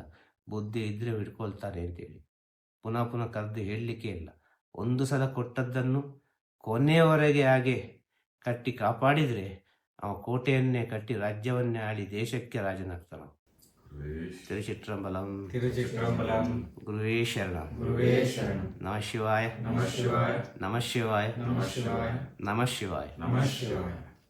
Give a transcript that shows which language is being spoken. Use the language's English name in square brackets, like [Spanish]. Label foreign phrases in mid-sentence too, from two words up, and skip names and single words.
[Kannada] ಬುದ್ಧಿ ಇದ್ರೆ ಹಿಡ್ಕೊಳ್ತಾನೆ ಅಂತೇಳಿ ಪುನಃ ಪುನಃ ಕರೆದು ಹೇಳಲಿಕ್ಕೆ ಇಲ್ಲ. ಒಂದು ಸಲ ಕೊಟ್ಟದ್ದನ್ನು ಕೊನೆಯವರೆಗೆ ಹಾಗೆ ಕಟ್ಟಿ ಕಾಪಾಡಿದರೆ ಅವ ಕೋಟೆಯನ್ನೇ ಕಟ್ಟಿ ರಾಜ್ಯವನ್ನೇ ಆಳಿ ದೇಶಕ್ಕೆ ರಾಜನಾಗ್ತಾನ. ತಿರುಚಿಟ್ರಂಬಲಂ ತಿರುಚಿಟ್ರಂಬಲಂ. [Sanskrit] ಗುರುವೇ ಶರಣಂ. ಗುರುವೇ ಶರಣಂ. ನಮಃ ಶಿವಾಯ. ನಮಃ ಶಿವಾಯ. ನಮಃ ಶಿವಾಯ. ನಮಃ ಶಿವಾಯ. ನಮಃ ಶಿವಾಯ. ನಮಃ ಶಿವಾಯ.